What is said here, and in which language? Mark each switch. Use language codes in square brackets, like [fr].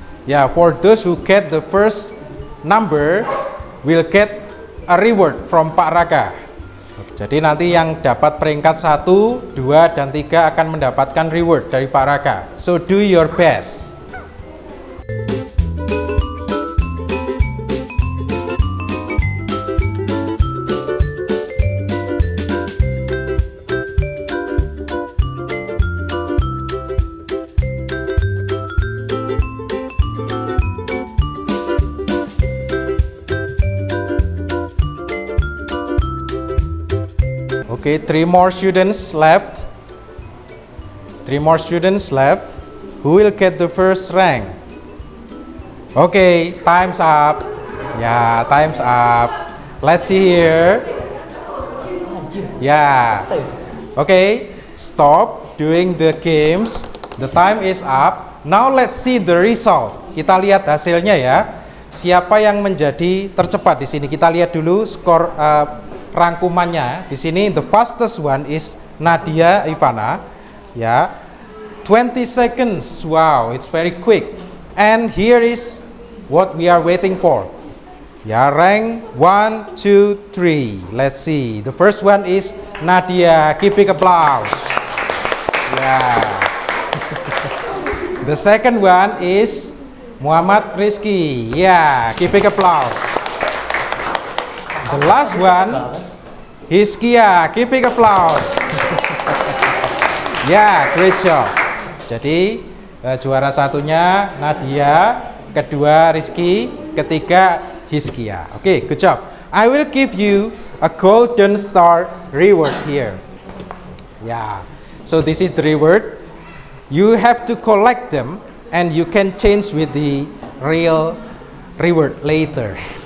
[en] Yeah, for those who get the first number will get a reward from Pak Raka. [id] Jadi nanti yang dapat peringkat 1, 2, dan 3 akan mendapatkan reward dari Pak Raka. [en] So do your best. Okay, 3 more students left. 3 more students left. Who will get the first rank? Okay, time's up. Yeah, time's up. Let's see here. Yeah. Okay, stop doing the games. The time is up. Now let's see the result. [id] Kita lihat hasilnya ya. Siapa yang menjadi tercepat di sini? Kita lihat dulu skor rangkumannya. Di sini [en] the fastest one is Nadia Ivana. Ya. 20 seconds. Wow, it's very quick. And here is what we are waiting for. Ya, rank 1, 2, 3. Let's see. The first one is Nadia. Give big applause. Yeah. The second one is Muhammad Rizky. Yeah, give big applause. The last one, Hizkia. Give big applause. Yeah, great job. [id] Jadi juara satunya Nadia, kedua Rizky, ketiga Hizkia. [en] Okay, good job. I will give you a golden star reward here. Yeah. So this is the reward. You have to collect them and you can change with the real reward later.